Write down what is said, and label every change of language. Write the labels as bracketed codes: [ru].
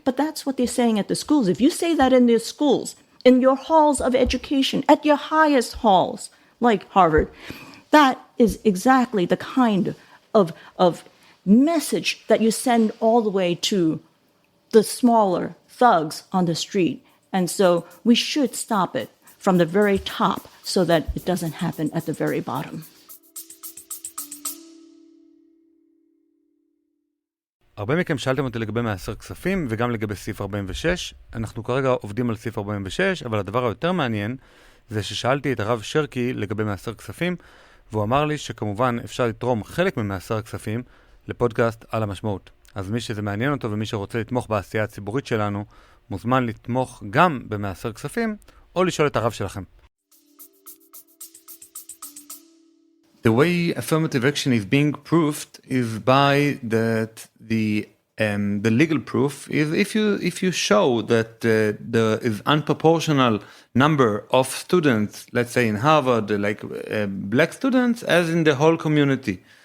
[en] But that's what they're saying at the schools. If you say that in their schools, in your halls of education, at your highest halls, like Harvard, that is exactly the kind of message that you send all the way to the smaller thugs on the street. And so we should stop it from the very top so that it doesn't happen at the very bottom. [he] הרבה מכם שאלתם אותי לגבי מעשר כספים וגם לגבי סעיף 46. אנחנו כרגע עובדים על סעיף 46, אבל הדבר היותר מעניין זה ששאלתי את הרב שרקי לגבי מעשר כספים, והוא אמר לי שכמובן אפשר לתרום חלק ממעשר הכספים לפודקאסט על המשמעות. אז מי שזה מעניין אותו ומי שרוצה לתמוך בעשייה הציבורית שלנו, מוזמן לתמוך גם במעשר כספים או לשאול את הרב שלכם. [en] The way affirmative action is being proved is by that the legal proof is if you show that there is unproportional number of students, let's say in Harvard, like black students, as in the whole community.